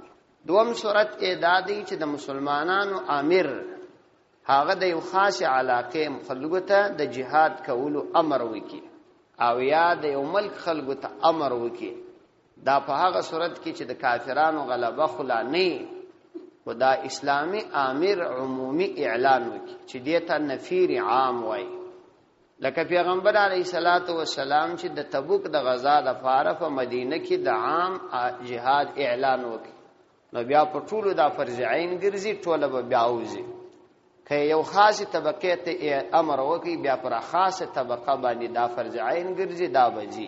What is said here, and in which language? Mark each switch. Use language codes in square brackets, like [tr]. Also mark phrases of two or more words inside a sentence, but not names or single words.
[ps] دوم صورت دا دی چې د مسلمانانو امیر هغه د یو خاص علاقې خلکو ته د جهاد کولو امر وکړي، او یا د یو ملک خلکو ته امر وکړي. دا په هغه صورت کې چې د کافرانو غلبه خلا نه، خدا اسلامی امیر عمومی اعلان وکړي چې دیته نفیر عام وایي. لکه پیغمبر [ar] علیه الصلاۃ والسلام [ps] چې د تبوک د غزا د لپاره په مدینه کې د عام جهاد اعلان وکړي، نو بیا په ټولو د فرض عین ګرځي، ټوله به بیا وځي. که یو خاصه طبقه ته امر وکړي، بیا پر خاصه طبقه باندې دا فرض عین ګرځي، دا بځي.